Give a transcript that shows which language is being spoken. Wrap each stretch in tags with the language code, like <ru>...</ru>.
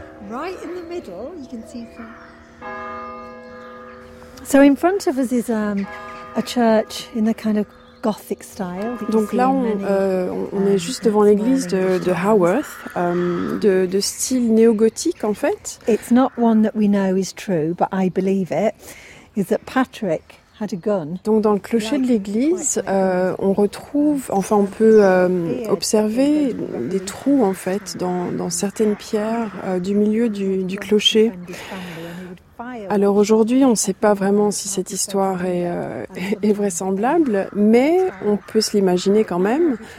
<en>Right in the middle, you can see some. So in front of us is a church in a kind of Gothic style.</en> <fr>Donc là, on est juste devant l'église de Haworth, de style néo-gothique en fait.</fr> <en>It's not one that we know is true, but I believe it. Is that Patrick had a gun?</en> <fr>Donc dans le clocher de l'église, on retrouve, enfin, on peut observer des trous en fait dans certaines pierres du milieu du clocher. Alors aujourd'hui, on ne sait pas vraiment si cette histoire est vraisemblable, mais on peut se l'imaginer quand même.</fr>